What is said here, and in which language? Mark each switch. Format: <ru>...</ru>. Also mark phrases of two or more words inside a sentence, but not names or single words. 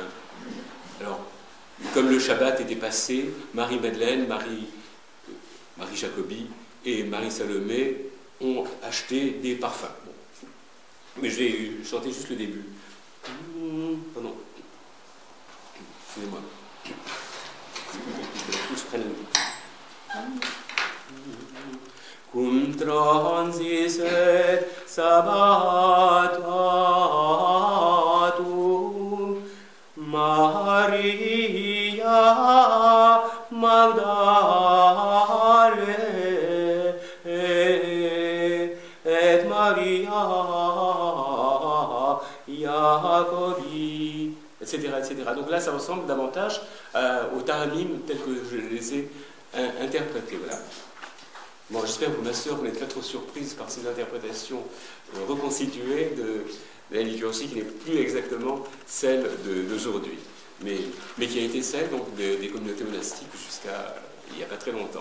<fr>Alors, comme le Shabbat était passé, Marie-Madeleine, Marie Jacobi et Marie-Salomé ont acheté des parfums. Bon. Mais je vais chanter juste le début. Pardon. Excusez-moi. Je prenne le</fr> <la>Cum transis et sabbatatum Maria Magdalene et Maria Jacobi,</la> <fr>etc., etc. Donc là, ça ressemble davantage aux Taramim tels que je les ai interprétés. Voilà. Bon, j'espère que ma sœur, vous n'êtes pas trop surprise par ces interprétations reconstituées de la liturgie qui n'est plus exactement celle d'aujourd'hui, mais qui a été celle donc, des communautés monastiques jusqu'à il n'y a pas très longtemps.</fr>